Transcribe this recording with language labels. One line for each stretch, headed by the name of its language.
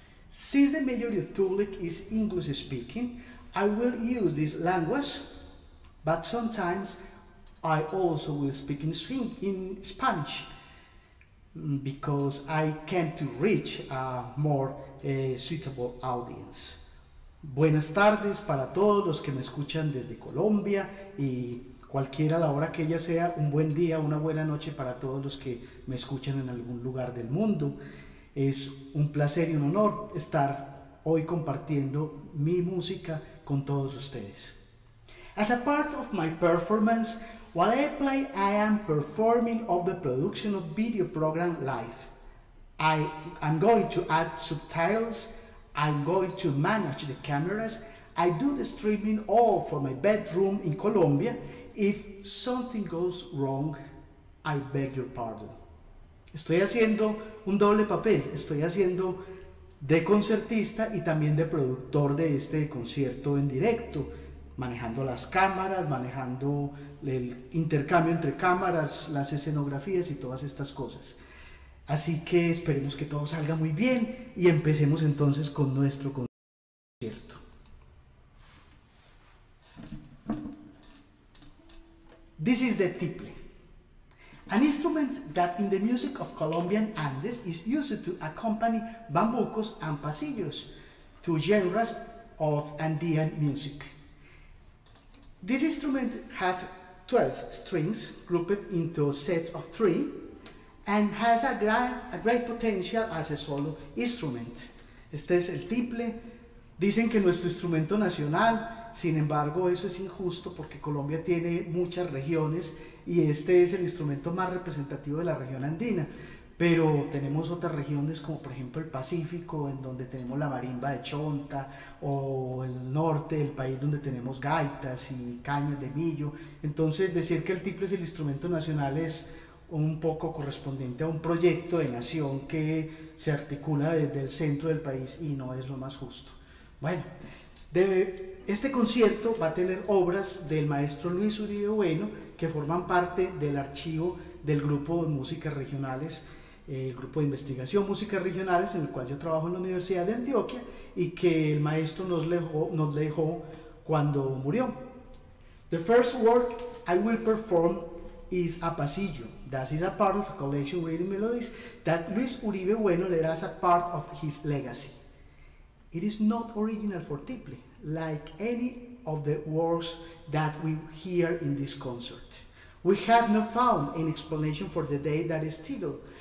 English: Since the majority of public is English speaking, I will use this language, but sometimes I also will speak in Spanish because I can to reach a more suitable audience.
Spanish: Buenas tardes para todos los que me escuchan desde Colombia y cualquiera la hora que ella sea, un buen día, una buena noche para todos los que me escuchan en algún lugar del mundo. Es un placer y un honor estar hoy compartiendo mi música con todos ustedes. As a part of my performance, while I play, I am performing of the production of video program live. I am going to add subtitles. I'm going to manage the cameras. I do the streaming all for my bedroom in Colombia. If something goes wrong, I beg your pardon. Estoy haciendo un doble papel. Estoy haciendo de concertista y también de productor de este concierto en directo, manejando las cámaras, manejando el intercambio entre cámaras, las escenografías y todas estas cosas. Así que esperemos que todo salga muy bien y empecemos entonces con nuestro concierto.
English: This is the tiple, an instrument that in the music of Colombian Andes is used to accompany bambucos and pasillos, two genres of Andean music. This instrument has 12 strings grouped into sets of 3 and has a great potential as a solo instrument.
Spanish: Este es el tiple. Dicen que nuestro instrumento nacional, sin embargo eso es injusto porque Colombia tiene muchas regiones y este es el instrumento más representativo de la región andina, pero tenemos otras regiones como por ejemplo el Pacífico, en donde tenemos la marimba de chonta, o el norte del país donde tenemos gaitas y cañas de millo. Entonces decir que el tiple es el instrumento nacional es un poco correspondiente a un proyecto de nación que se articula desde el centro del país y no es lo más justo. Bueno, este concierto va a tener obras del maestro Luis Uribe Bueno que forman parte del archivo del grupo de músicas regionales, el grupo de investigación músicas regionales en el cual yo trabajo en la Universidad de Antioquia y que el maestro nos dejó cuando murió.
English: The first work I will perform is a pasillo. That is a part of a collection of reading melodies that Luis Uribe Bueno left as a part of his legacy. It is not original for tiple, like any of the works that we hear in this concert. We have not found an explanation for the date that is titled,